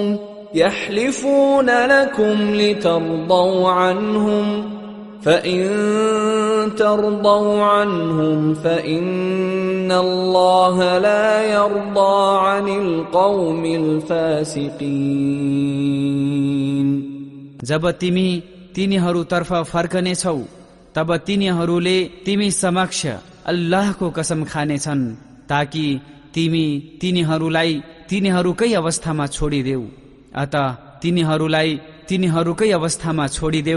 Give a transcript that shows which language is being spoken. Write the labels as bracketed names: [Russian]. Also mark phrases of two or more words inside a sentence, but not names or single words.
[Arabic] يحلفون لكم لترضوا عنهم فإن ترضوا عنهم فإن الله لا يرضى عن القوم الفاسقين. [Nepali] जब तिमी तिनीहरूतर्फ फर्कनेछौ तब तिनीहरूले तिमी समक्ष अल्लाहको कसम खानेछन् ताकि तिमी तिनीहरूलाई तिनीहरूकै अवस्थामा छोडिदेऊ। अत तिनीहरूलाई तिनीहरूकै अवस्थामा छोडिदेऊ।